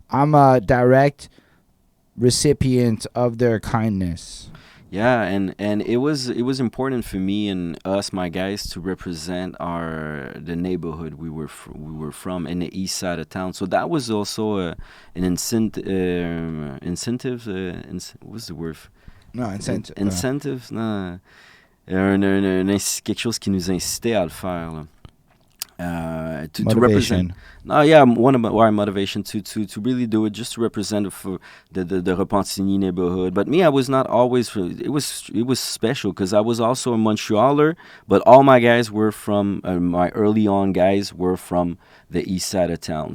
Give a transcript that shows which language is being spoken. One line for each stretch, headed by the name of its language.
English: I'm a direct recipient of their kindness. Yeah, and it was important for me and us, my guys, to represent the neighborhood we were from in the east side of town. So that was also an incentive. What's the word? No, incentive. Incentive, non.
French: Quelque chose qui nous incitait à le faire, là.
English: To represent. No, yeah, one of our motivation to really do it, just to represent for the Repentigny neighborhood. But me, I was not always. It was special because I was also a Montrealer, but all my guys were from my early on guys were from the east side of town.